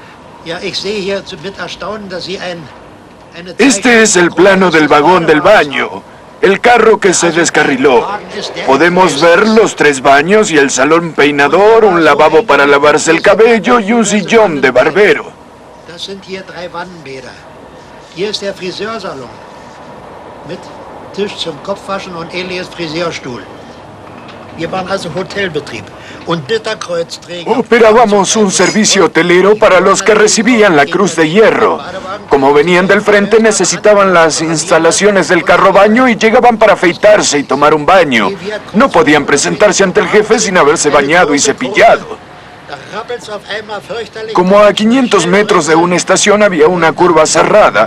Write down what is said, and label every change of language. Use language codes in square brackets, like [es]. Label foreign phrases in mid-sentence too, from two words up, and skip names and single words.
[es] Este es el plano del vagón del baño. El carro que se descarriló. Podemos ver los 3 baños y el salón peinador, un lavabo para lavarse el cabello y un sillón de barbero. [de] Das sind hier 3 Wannenbäder. Hier ist der Friseursalon. Mit Tisch zum Kopfwaschen und ähnliches Friseurstuhl. Wir waren also Hotelbetrieb. [es] Operábamos un servicio hotelero para los que recibían la Cruz de Hierro. Como venían del frente, necesitaban las instalaciones del carro baño y llegaban para afeitarse y tomar un baño. No podían presentarse ante el jefe sin haberse bañado y cepillado. Como a 500 metros de una estación había una curva cerrada.